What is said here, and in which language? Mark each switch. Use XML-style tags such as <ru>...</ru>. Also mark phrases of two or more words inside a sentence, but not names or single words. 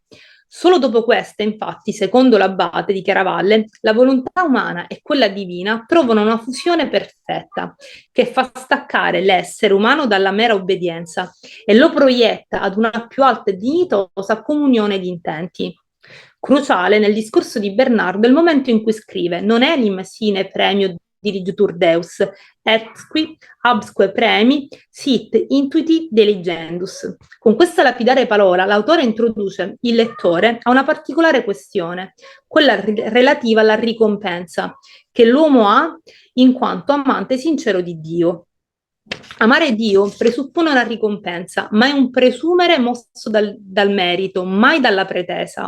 <it>Solo dopo questa, infatti, secondo l'abate di Chiaravalle, la volontà umana e quella divina trovano una fusione perfetta che fa staccare l'essere umano dalla mera obbedienza e lo proietta ad una più alta e dignitosa comunione di intenti. Cruciale nel discorso di Bernardo è il momento in cui scrive</it> <la>«Non enim sine premio dirigitur Deus, et qui absque premi sit intuiti diligendus».</la> <it>Con questa lapidare parola l'autore introduce il lettore a una particolare questione, quella relativa alla ricompensa che l'uomo ha in quanto amante sincero di Dio. Amare Dio presuppone una ricompensa, ma è un presumere mosso dal merito, mai dalla pretesa.</it>